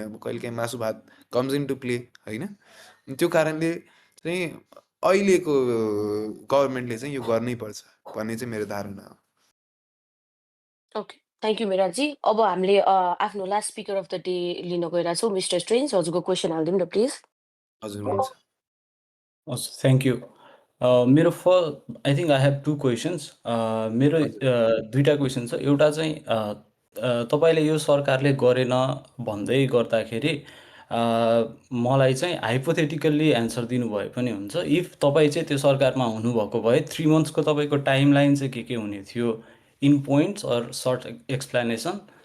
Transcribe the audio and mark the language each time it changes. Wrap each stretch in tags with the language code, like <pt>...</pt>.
<ne>अब कहिलेकाहीँ मासु भात</ne> <en>comes into play</en> <ne>होइन। त्यो कारणले चाहिँ अहिलेको गभर्मेन्टले चाहिँ यो गर्नै पर्छ भन्ने चाहिँ मेरो धारणा हो। Okay,</ne> <en>Thank you मिराजी।</en> <ne>अब हामीले आफ्नो</ne> <en>last speaker of the day</en> <ne>लिन गइरहेछौँ मिस्टर स्ट्रेन्ज। हजुरको क्वेसन हालिदिउँ न प्लिज। हजुर हुन्छ।</ne> <en>Thank you. मेरो I think I have 2 questions.</en> <ne>मेरो दुईवटा क्वेसन छ। एउटा चाहिँ तपाईँले यो सरकारले गरेन भन्दै गर्दाखेरि मलाई चाहिँ हाइपोथेटिकल्ली एन्सर दिनुभए पनि हुन्छ। इफ तपाईँ चाहिँ त्यो सरकारमा हुनुभएको भए 3 मन्थ्सको तपाईँको टाइमलाइन चाहिँ के हुने थियो</ne> <en>In points or short explanation.</en>